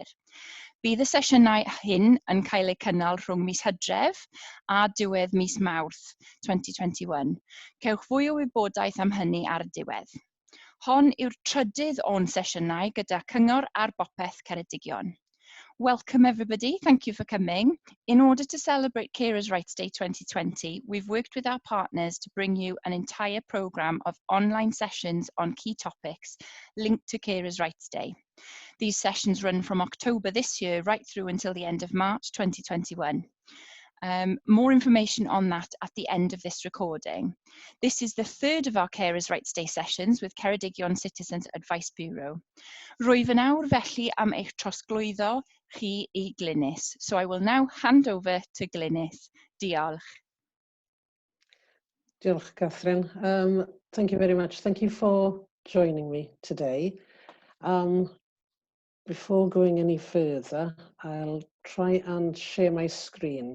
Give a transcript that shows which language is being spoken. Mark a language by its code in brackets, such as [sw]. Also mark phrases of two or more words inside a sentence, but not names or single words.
[cy] Bydd y sesiynau hyn yn cael eu cynnal rhwng mis Hydref a diwedd mis Mawrth 2021. Cewch fwy o wybodaeth am hynny ar y diwedd. Hon yw'r trydydd o'n sesiynau gyda Cyngor a'r Bopeth Ceredigion. [en] Welcome everybody, thank you for coming. In order to celebrate Carers' Rights Day 2020, we've worked with our partners to bring you an entire programme of online sessions on key topics linked to Carers' Rights Day. These sessions run from October this year right through until the end of March 2021. More information on that at the end of this recording. This is the third of our Carers' Rights Day sessions with Ceredigion Citizens Advice Bureau. [cy] Rwyf yn awr felly am eich trosglwyddo chi I Glynis. [en] So I will now hand over to Glynis. [cy] Diolch. Diolch, Catherine. [en] Thank you very much. Thank you for joining me today. Before going any further, I'll try and share my screen.